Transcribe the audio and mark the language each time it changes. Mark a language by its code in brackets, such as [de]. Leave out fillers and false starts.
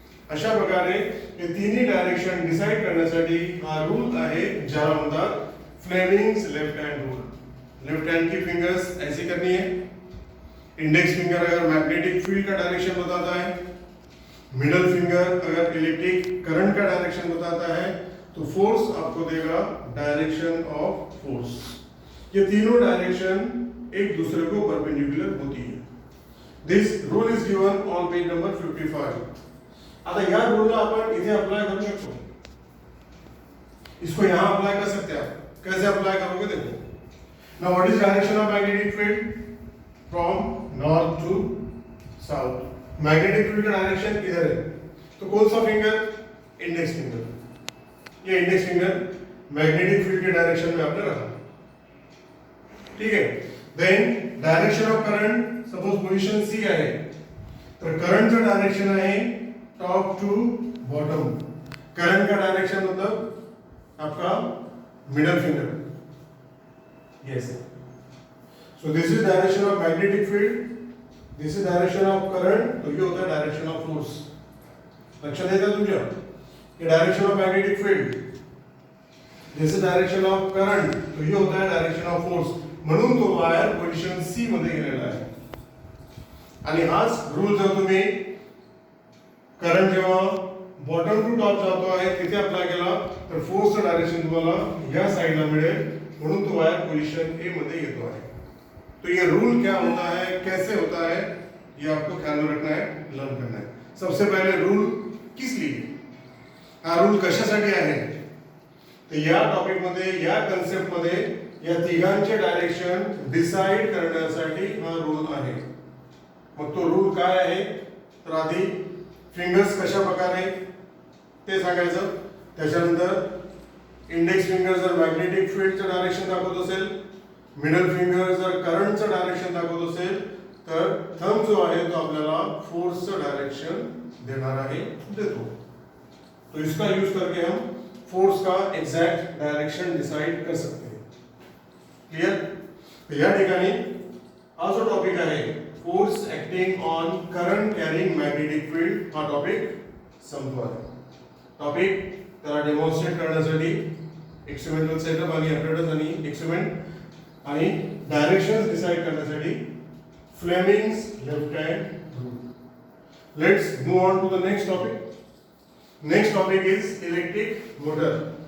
[mr] अशा प्रकारे हे तिन्ही डायरेक्शन डिसाइड करण्यासाठी हा रूल आहे ज्याला म्हणतात Fleming's left hand rule. [hi] Left hand की फिंगर्स ऐसी करनी है. इंडेक्स फिंगर अगर मैग्नेटिक फील्ड का डायरेक्शन बताता है, मिडल फिंगर अगर इलेक्ट्रिक करंट का डायरेक्शन बताता है, तो फोर्स आपको देगा डायरेक्शन ऑफ फोर्स. ये तीनों डायरेक्शन एक दूसरे को परपेंडिकुलर होती है. [en] This rule is given on page number 55. [mr] आता या रूलला आपण इथे अप्लाई करू शकतो. [hi] इसको यहां अप्लाई कर सकते हैं आप. कैसे अप्लाई करोगे देखो. [en] Now what is direction of magnetic field? From north to south. [hi] Magnetic field का डायरेक्शन इधर है, तो कौन सा फिंगर? [en] Index finger. [hi] ये इंडेक्स फिंगर मैग्नेटिक फील्ड के डायरेक्शन में आपने रखा. ठीक है. [en] then direction of current, [mr] suppose position C आहे, तर करंटचं डायरेक्शन आहे टॉप टू बॉटम. [hi] करंट का डायरेक्शन मतलब आपका middle finger. [en] Yes. So this is direction of magnetic field. This is direction of current. [hi] तो ये होता है direction of force. [mr] लक्षात येतं तुमच्या? [hi] ये direction of magnetic field. [en] This is direction of current. [hi] तो ये होता है direction of force. [mr] म्हणून तो वायर पोझिशन सी मध्ये गेलेला आहे. आणि हाच रूल जर तुम्ही करंट जेव्हा बॉटम टू टॉप जातो आहे तिथे अप्लाय केला तर फोर्सचं डायरेक्शन तुम्हाला या साइडला मिळेल. म्हणून तो वायर पोजीशन ए मध्ये येतो आहे. [hi] तो ये रूल क्या होता है, कैसे होता है, ये आपको ख्याल में रखना है, लर्न करना है. सबसे पहले रूल किस लिए, [mr] हा रूल कशासाठी आहे, तर या टॉपिक मध्ये, या कन्सेप्ट मध्ये या तिघांचे डायरेक्शन डिसाइड करण्यासाठी हा रूल आहे. मग तो रूल काय आहे, तर आधी फिंगर्स कशा प्रकारे ते सांगायचं. त्याच्यानंतर इंडेक्स फिंगर जर मॅग्नेटिक फील्डचं डायरेक्शन दाखवत असेल, मिडल फिंगर जर करंटचं डायरेक्शन दाखवत असेल, तर थंब जो आहे तो आपल्याला फोर्सचं डायरेक्शन देणार आहे, देतो. [hi] तो इसका यूज करके हम फोर्स का एग्जैक्ट डायरेक्शन डिसाइड कर सकते हैं. [en] Clear? [mr] तो या ठिकाणी हा जो टॉपिक आहे force acting on current carrying magnetic field, हा टॉपिक संपतो आहे. टॉपिक त्याला डेमॉन्स्ट्रेट करण्यासाठी एक्सपेरिमेंटल सेटअप आणि ॲपरेटस आणि एक्सपेरिमेंट आणि डायरेक्शन्स डिसाइड करण्यासाठी Fleming's left hand rule. [en] Let's move on to the next topic. Next topic is electric motor.